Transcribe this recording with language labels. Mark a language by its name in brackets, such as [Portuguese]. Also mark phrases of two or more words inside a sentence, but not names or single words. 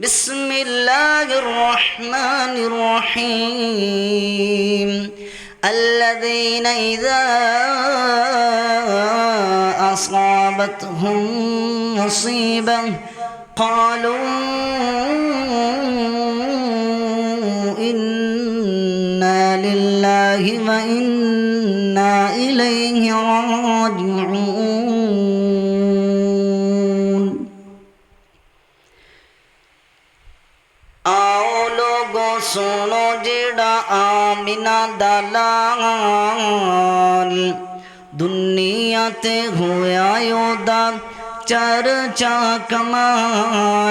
[Arabic] بسم الله الرحمن الرحيم الذين إذا أصابتهم مصيبة قالوا إنا لله وإنا إليه راجعون. [Punjabi] آؤ لوکو سنو جیہڑا آمنہ دا لال دنیا تے ہویا اوہدا چرچا کمال.